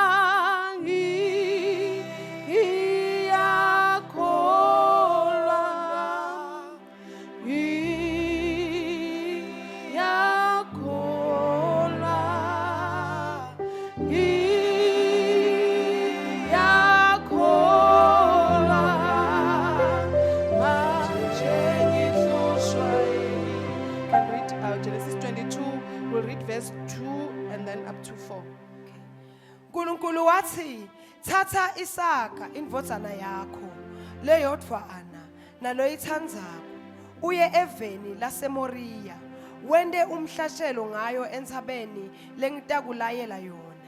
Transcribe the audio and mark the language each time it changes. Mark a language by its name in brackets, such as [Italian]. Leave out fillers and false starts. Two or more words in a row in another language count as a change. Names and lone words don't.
[Zulu] ngiyakholwa, ngiyakholwa, ngiyakholwa, manje ngihlushwa yini. [English] Can read Genesis 22. We'll read verse 2 and then up to 4. [Swati] uNkulunkulu wathi thatha Isaka indvodzana yakho leyodvwana naloyithandzako uye eveni laseMoriya wende umhlashelo ngayo entsabeni lengitakulayela yona.